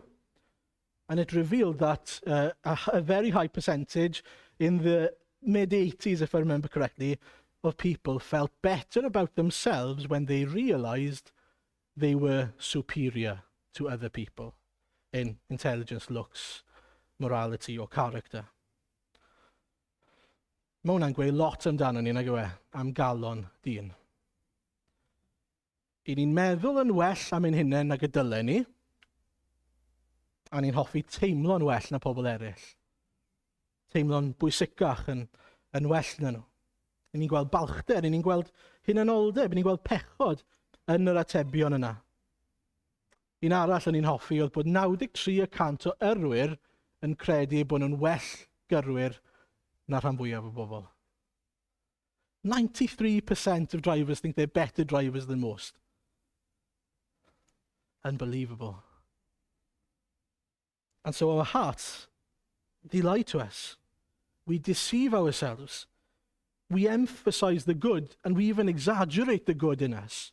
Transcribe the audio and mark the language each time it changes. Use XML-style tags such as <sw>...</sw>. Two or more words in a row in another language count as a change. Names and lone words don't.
<en>And it revealed that a very high percentage in the mid-80s, if I remember correctly, of people felt better about themselves when they realized they were superior to other people in intelligence, looks, morality or character.</en> <cy>Mae hwnna'n gweud lot amdano ni, nag yw e, am gallwn dyn. I ni'n meddwl yn well am ein hunain nag y dylen ni, a ni'n hoffi teimlo'n well na pobl eraill. Teimlo'n bwysicach yn well na nhw. I ni'n gweld balchder, i ni'n gweld hunanoldeb, i ni'n gweld pechod yn yr atebion yna. Un arall o'n i'n hoffi oedd bod 93% o yrwyr yn credu bod nhw'n well gyrwyr na rhan fwyaf o bobl.</cy> <en>93% of drivers think they're better drivers than most. Unbelievable. And so our hearts, they lie to us. We deceive ourselves. We emphasize the good and we even exaggerate the good in us.</en>